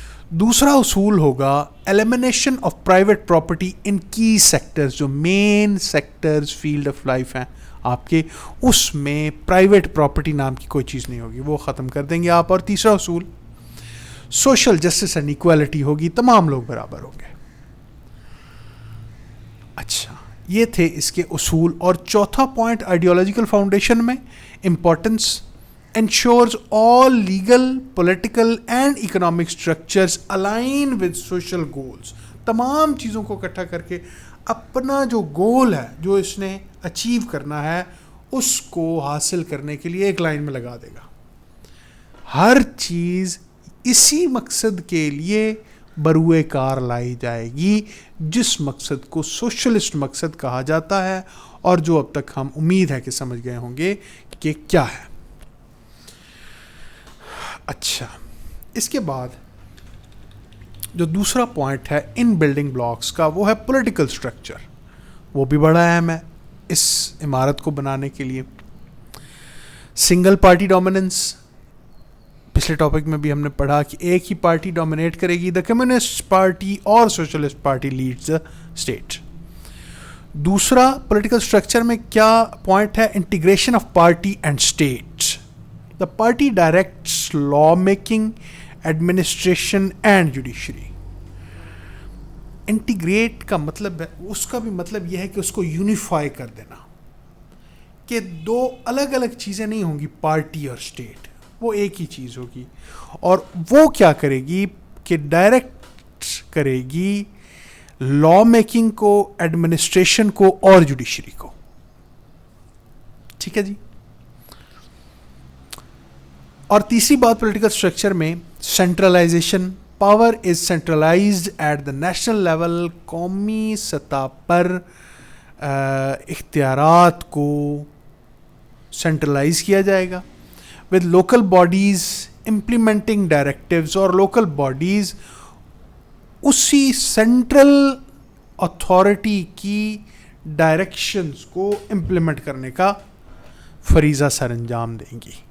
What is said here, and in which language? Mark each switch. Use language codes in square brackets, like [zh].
[ur] دوسرا اصول ہوگا [en] elimination of private property [ur] ان کی سیکٹرز, جو مین سیکٹرز فیلڈ آف لائف ہیں آپ کے, اس میں پرائیویٹ پراپرٹی نام کی کوئی چیز نہیں ہوگی, وہ ختم کر دیں گے آپ. اور تیسرا اصول سوشل جسٹس اینڈ ایکویلٹی ہوگی, تمام لوگ برابر ہوں گے. اچھا, یہ تھے اس کے اصول. اور چوتھا [en] Point ideological foundation میں importance ensures all legal, political and economic structures align with social goals. [ur] تمام چیزوں کو اکٹھا کر کے اپنا جو گول ہے, جو اس نے اچیو کرنا ہے, اس کو حاصل کرنے کے لیے ایک لائن میں لگا دے گا. ہر چیز اسی مقصد کے لیے بروئے کار لائی جائے گی, جس مقصد کو سوشلسٹ مقصد کہا جاتا ہے, اور جو اب تک ہم امید ہے کہ سمجھ گئے ہوں گے کہ کیا ہے. اچھا, اس کے بعد جو دوسرا پوائنٹ ہے ان بلڈنگ بلاکس کا, وہ ہے پولیٹیکل سٹرکچر. وہ بھی بڑا اہم ہے اس عمارت کو بنانے کے لیے. سنگل پارٹی ڈومیننس, پچھلے ٹاپک میں بھی ہم نے پڑھا کہ ایک ہی پارٹی ڈومینیٹ کرے گی. [en] The communist party اور socialist party leads the state. [ur] دوسرا پولیٹیکل سٹرکچر میں کیا پوائنٹ ہے, integration of party and state. [en] The party directs law-making, administration and judiciary. [ur] Integrate کا مطلب ہے, اس کا بھی مطلب یہ ہے کہ اس کو یونیفائی کر دینا, کہ دو الگ الگ چیزیں نہیں ہوں گی, پارٹی اور اسٹیٹ, وہ ایک ہی چیز ہوگی. اور وہ کیا کرے گی کہ ڈائریکٹ کرے گی لا میکنگ کو, ایڈمنسٹریشن کو اور جوڈیشری کو. ٹھیک ہے جی. اور تیسری بات پولیٹیکل سٹرکچر میں centralisation. [en] Power is centralized at the national level. [ur] قومی سطح پر اختیارات کو سینٹرلائز کیا جائے گا, [en] With local bodies implementing directives. [ur] اور لوکل باڈیز اسی سینٹرل اتھارٹی کی ڈائریکشنز کو امپلیمنٹ کرنے کا فریضہ سر انجام دیں گی.